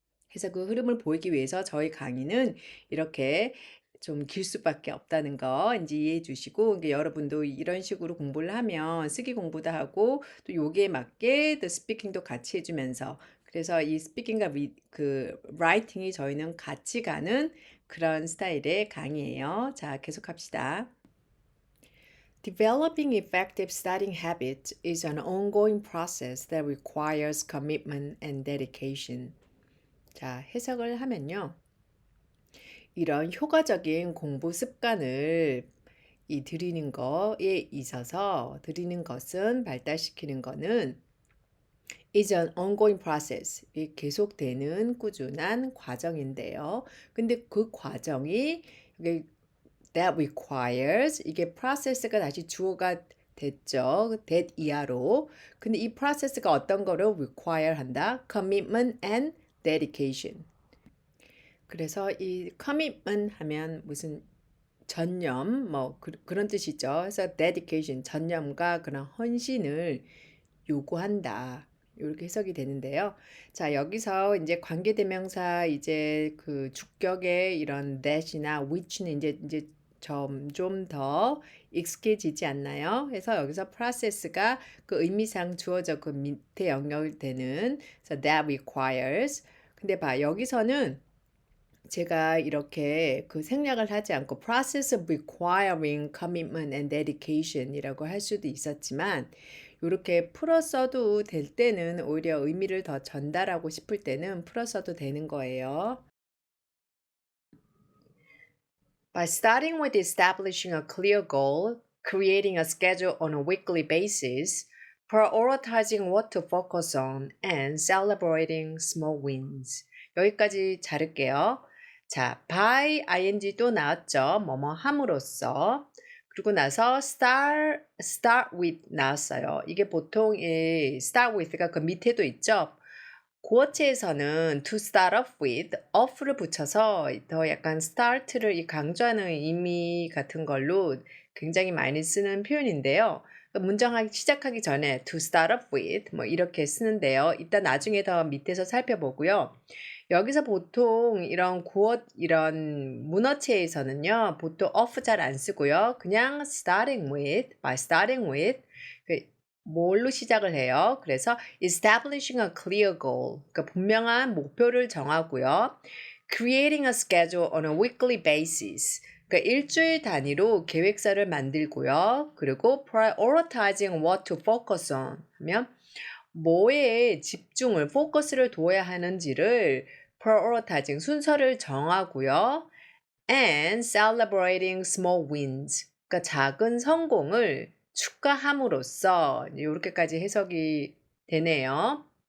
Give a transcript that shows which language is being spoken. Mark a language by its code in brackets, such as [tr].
[ko] 그래서 그 흐름을 보이기 위해서 저희 강의는 이렇게 좀 길 수밖에 없다는 거 이제 이해해 주시고 이게 여러분도 이런 식으로 공부를 하면 쓰기 공부도 하고 또 여기에 맞게 또 스피킹도 같이 해주면서 그래서 이 스피킹과 그 라이팅이 저희는 같이 가는 그런 스타일의 강의예요. 자, 계속합시다. [en] Developing effective studying habits is an ongoing process that requires commitment and dedication. [ko] 자, 해석을 하면요. 이런 효과적인 공부 습관을 들이는 거에 있어서 들이는 것은 발달시키는 거는 [en] is an ongoing process. [ko] 이 계속되는 꾸준한 과정인데요. 근데 그 과정이 이게 [en] that requires [ko] 이게 process가 다시 주어가 됐죠. that 이하로. 근데 이 process가 어떤 거를 require 한다? [en] commitment and dedication. [ko] 그래서 이 commitment 하면 무슨 전념 뭐 그런 뜻이죠. 그래서 dedication 전념과 그런 헌신을 요구한다. 이렇게 해석이 되는데요. 자, 여기서 이제 관계대명사 이제 그 주격의 이런 that이나 which는 이제 좀 더 익숙해지지 않나요? 그래서 여기서 process가 그 의미상 주어져 그 밑에 연결되는 그래서 [en] that requires. [ko] 근데 봐, 여기서는 제가 이렇게 그 생략을 하지 않고 [en] process of requiring commitment and dedication [ko] 이라고 할 수도 있었지만 이렇게 풀어 써도 될 때는 오히려 의미를 더 전달하고 싶을 때는 풀어 써도 되는 거예요. [en] By starting with establishing a clear goal, creating a schedule on a weekly basis, prioritizing what to focus on, and celebrating small wins. [ko] 여기까지 자를게요. 자, by ing 또 나왔죠. 뭐뭐 함으로써. 그리고 나서 start with 나왔어요. 이게 보통 이 start with가 그 밑에도 있죠. 고어체에서는 [en] to start off with, [ko] off를 붙여서 더 약간 start를 이 강조하는 의미 같은 걸로 굉장히 많이 쓰는 표현인데요. 문장 시작하기 전에 [en] to start off with [ko] 뭐 이렇게 쓰는데요. 이따 나중에 더 밑에서 살펴보고요. 여기서 보통 이런 문어체에서는요, 보통 off 잘 안 쓰고요. 그냥 [en] by starting with, [ko] 뭘로 시작을 해요? 그래서 [en] establishing a clear goal, [ko] 그러니까 분명한 목표를 정하고요. [en] creating a schedule on a weekly basis, [ko] 그러니까 일주일 단위로 계획서를 만들고요. 그리고 [en] prioritizing what to focus on [ko] 하면 뭐에 집중을, 포커스를 둬야 하는지를 prioritizing 순서를 정하고요. [en] and celebrating small wins, [ko] 그러니까 작은 성공을 축하함으로써 이렇게까지 해석이 되네요.